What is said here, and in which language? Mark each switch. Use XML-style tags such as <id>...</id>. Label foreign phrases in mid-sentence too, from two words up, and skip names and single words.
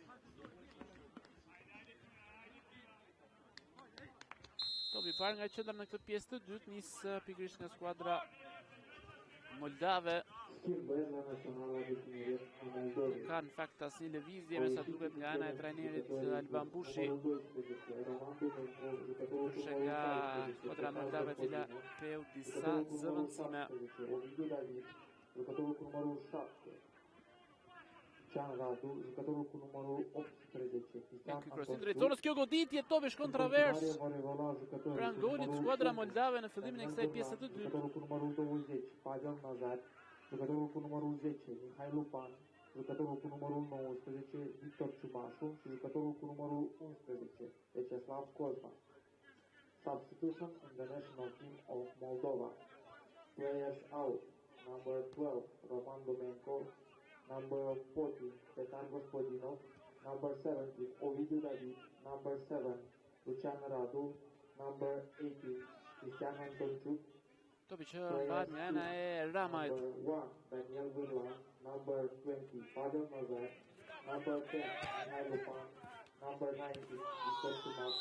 <sq>Topi i parë nga qendra në këtë pjesë të dytë nis pikërisht nga skuadra moldave. Ka në fakt asnjë lëvizje me sa duket nga ana e trajnerit Alban Bushi. Kurse nga skuadra moldave cila kreu disa zëvendësime.</sq> <ro>Jucătorul cu numărul 18.</ro> <sq>Krosin drejt zonës, kjo goditje, topi shkon travers. Pranë golit skuadra moldave në fillimin e kësaj pjese të dytë.</sq> <ro>Jucătorul cu numărul 20, Pavel Nazar. Jucătorul cu numărul 10, Mihai Lupan. Jucătorul cu numărul 19, Victor Ciubașu. Și jucătorul cu numărul 11, Vyacheslav Kozma.</ro> <en>Substitution in the national team of Moldova. Players out. Number 12, Roman Domenko. Number 14, Petar Gospodinov. Number 17, Ovidiu David. Number 7, Lucian Radu. Number 18, Cristian Antonciuc.</en> <sq>Topi që mbahet nga ana e Ramajt.</sq> <en>Number 1, Daniel Vârlan. Number 20, Pavel Nazar. Number 10, Mihai Lupan. Number 19, Victor Ciubașu.</en>